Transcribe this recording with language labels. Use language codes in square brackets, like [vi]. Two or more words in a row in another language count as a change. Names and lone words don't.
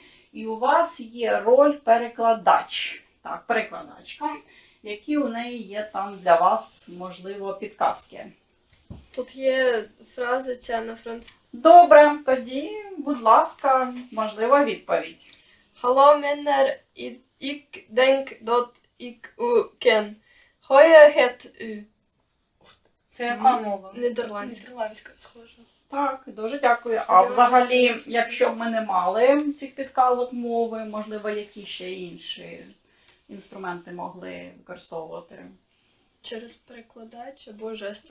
[uk] І у вас є роль перекладач. Так, перекладачка, які у неї є там для вас, можливо, підказки. Тут є фраза ця на французькому. Добре, тоді, будь ласка, можлива відповідь. [nl] Hallo Männer, ik denk dat ik u ken. Hoe heet u? [uk] Це яка мова? Нідерландська. Нідерландська схожа. Так, дуже дякую. А Сподіваюся, взагалі, що якщо б ми не мали цих підказок мови, можливо, які ще інші інструменти могли використовувати? Через перекладач або жестами.